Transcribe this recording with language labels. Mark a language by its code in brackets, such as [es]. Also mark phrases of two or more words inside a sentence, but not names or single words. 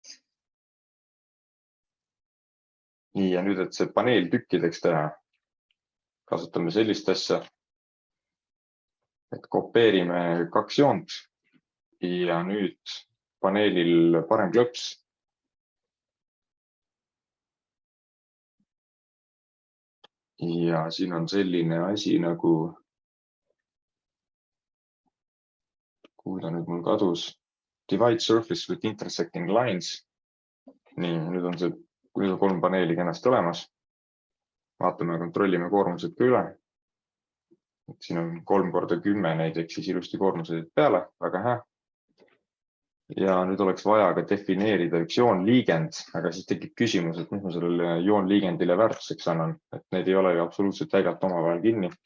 [et] Nii, ja nüüd, et see paneel tükkideks teha, kasutame sellist asja, et kopeerime 2 joont ja nüüd paneelil parem klõps. Ja siin on selline asi nagu, kuhu ta nüüd mul kadus, [en] divide surface with intersecting lines. [et] Nii, nüüd on 3 paneeli kenasti olemas. Vaatame, kontrollime koormused ka üle. Siin on 3 × 10 neid, ehk siis ilusti koormused peale, väga hea. Ja nüüd oleks vaja ka defineerida üks joonliigend, aga siis tekib küsimus, et mis ma sellele joonliigendile väärtuseks annan, et need ei ole ju absoluutselt jäigalt omavahel kinni.